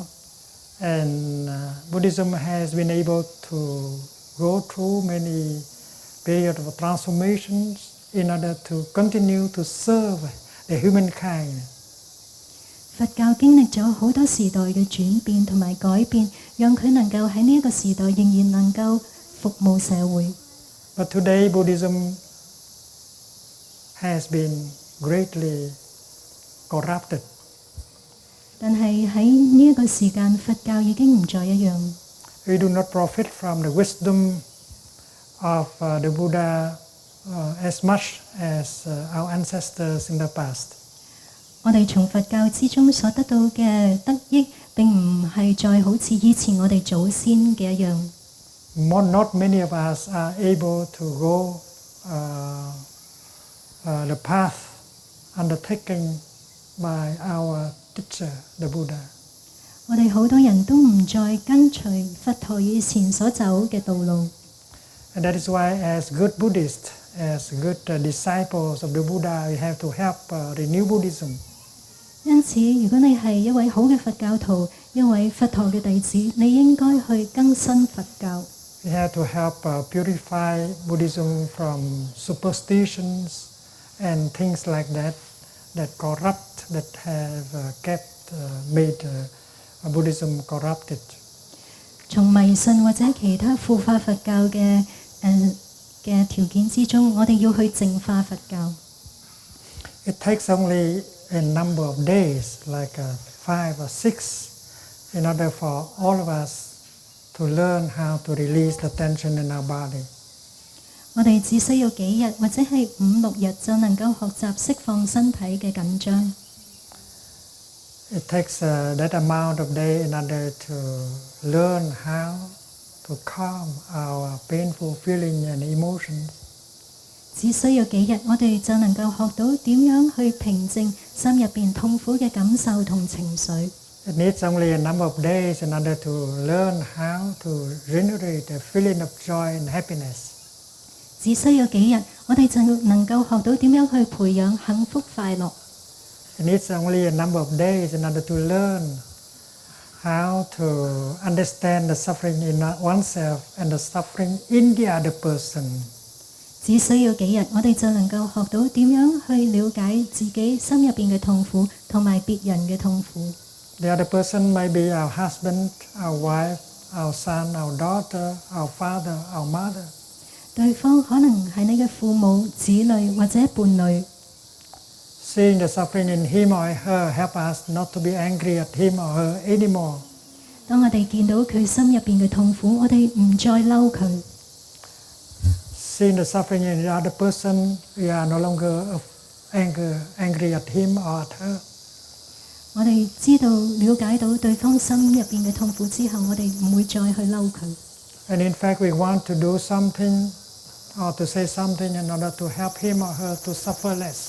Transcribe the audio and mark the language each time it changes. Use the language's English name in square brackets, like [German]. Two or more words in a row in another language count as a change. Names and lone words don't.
[English] And Buddhism has been able to go through many periods of transformations in order to continue to serve the humankind. [Cantonese] 佛教經歷咗好多時代嘅轉變同埋改變，讓佢能夠喺呢一個時代仍然能夠服務社會。 [English] But today Buddhism has been greatly corrupted. [Cantonese] 但係喺呢一個時間，佛教已經唔再一樣。 [English] We do not profit from the wisdom of the Buddha as much as our ancestors in the past. [Cantonese] 我哋從佛教之中所得到嘅得益，並唔係再好似以前我哋祖先嘅一樣。 [English] not many of us are able to go the path undertaken by our teacher, the Buddha. [Cantonese] 我哋好多人都唔再跟隨佛陀以前所走嘅道路。 [English] And that is why, as good Buddhists, as good disciples of the Buddha, we have to help renew Buddhism. [Cantonese] 因此，如果你係一位好嘅佛教徒，一位佛陀嘅弟子，你應該去更新佛教。 [English] We have to help purify Buddhism from superstitions and things like that corrupt, that have made Buddhism corrupted. [Cantonese] 從迷信或者其他腐化佛教嘅條件之中，我哋要去淨化佛教。 [English] It takes only a number of days, like 5 or 6, in order for all of us to learn how to release the tension in our body. [Cantonese] 我哋只需要幾日或者係5、6日就能夠學習釋放身體嘅緊張。 [English] It takes that amount of day in order to learn how to calm our painful feeling and emotions. [Cantonese] 只需要幾日，我哋就能夠學到點樣去平靜心入邊痛苦嘅感受同情緒。 [English] It needs only a number of days in order to learn how to generate a feeling of joy and happiness. [Cantonese] 只需要幾日，我哋就能夠學到點樣去培養幸福快樂。 [English] It needs only a number of days in order to learn how to understand the suffering in oneself and the suffering in the other person. [Cantonese] 只需要幾日，我哋就能夠學到點樣去了解自己心入邊嘅痛苦，同埋別人嘅痛苦。 [English] The other person may be our husband, our wife, our son, our daughter, our father, our mother. [Cantonese] 對方可能係你嘅父母、子女或者伴侶。 [English] Seeing the suffering in him or her help us not to be angry at him or her anymore. [Cantonese] 當我哋見到佢心入邊嘅痛苦，我哋唔再嬲佢。 [English] Seeing the suffering in the other person, we are no longer angry at him or at her. [Cantonese] 我哋知道、了解到對方心入邊嘅痛苦之後，我哋唔會再去嬲佢。 [English] And in fact, we want to do something or to say something in order to help him or her to suffer less.